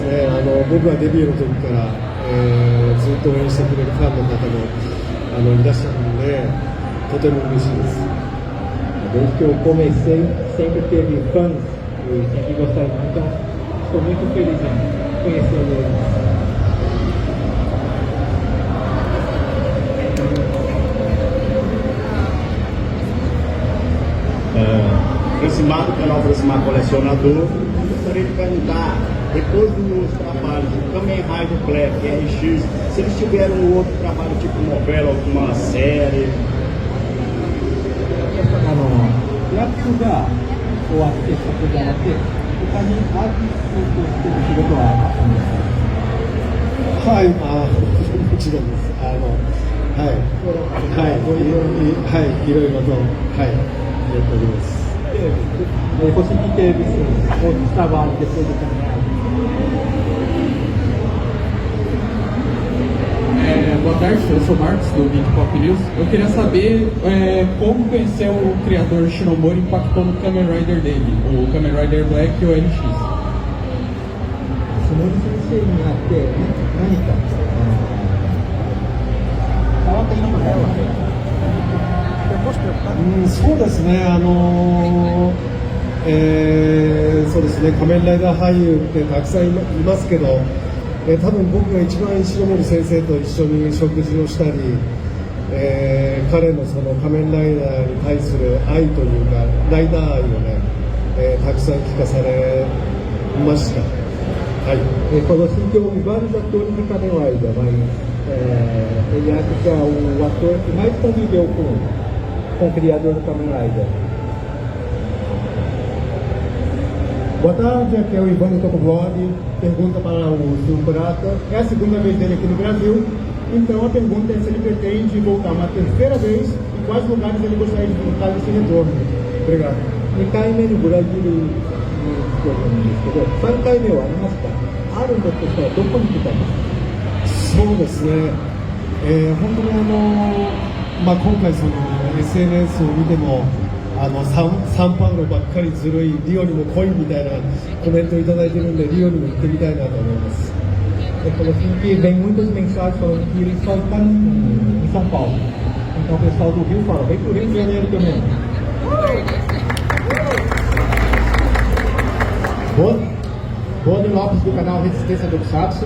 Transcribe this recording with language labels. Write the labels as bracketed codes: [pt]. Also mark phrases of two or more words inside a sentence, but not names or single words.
[ja] ね、僕がデビューの時から、ずっと応援してくれるファンの方もいらっしゃるので、とても嬉しいです。 [pt] Desde que eu comecei, sempre teve fãs e sempre gostaram, então estou muito feliz em conhecer eles. Francimar do canal Francimar Colecionador, gostaria de perguntar, depois dos trabalhos do Kamen Rider Black e RX, se eles tiveram outro trabalho tipo novela, alguma série? [ja] ヤクが終わってそこじゃなくて他にアーティストとしての仕事はあったんですか？はい、もちろんです。いろいろと、やっております。 [pt] Você que teve outros trabalhos depois do caminhado? Boa tarde, eu sou o Marcos do Geek Pop News. Eu queria saber como conhecer o criador Shinomori impactou no Kamen Rider dele, o Kamen Rider Black e o RX. [ja] Shinomori senseiになって何か変わったことがあるわけ？そうですね、そうですね、仮面ライダー俳優ってたくさんいますけど、多分僕が一番石森先生と一緒に食事をしたり、彼のその仮面ライダーに対する愛というか、ライダー愛をね、たくさん聞かされました。 [pt] Quando assim que eu ouvi vários atores de Kamen Rider, mas ele acha que é o ator que mais conviveu com o criador do Kamen Rider. Boa tarde, aqui é o Ivan do Topo Blog. Pergunta para o Silvio Kurata. É a segunda vez dele aqui no Brasil, então a pergunta é se ele pretende voltar uma terceira vez e quais lugares ele gostaria de visitar nesse retorno. Obrigado. [ja] 2 回目のブラジルに来てるんですけど、3回目はありますか？あるんだとしたらどこに来たんですか？そうですね、本当に今回その SNS を見てもサンパウロばっかりずるい、リオにも来いみたいなコメントをいただいてるんで、リオにも行ってみたいなと思います。 [pt] Falou assim que vem muitas mensagens falando que ele só está em São Paulo. Então o pessoal do Rio fala, vem pro Rio de Janeiro também. Rony Lopes do canal Resistência Tokusatsu.